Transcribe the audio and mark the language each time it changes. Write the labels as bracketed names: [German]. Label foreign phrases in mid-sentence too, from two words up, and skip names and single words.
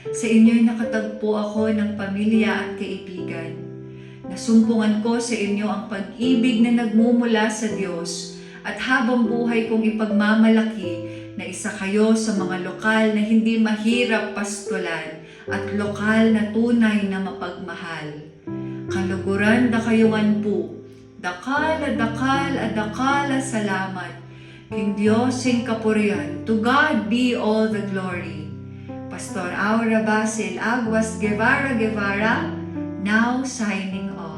[Filipino] Sa inyo'y nakatagpo ako ng pamilya at kaibigan. Nasumpungan ko sa inyo ang pag-ibig na nagmumula sa Diyos at habang buhay kong ipagmamalaki na isa kayo sa mga lokal na hindi mahirap pastulan at lokal na tunay na mapagmahal. [Pampanga] Kaluguran da kayungan po, dakala salamat. King Diyos sing kapurian, [English] to God be all the glory. Pastor Aura Basil Aguas Guevara, now signing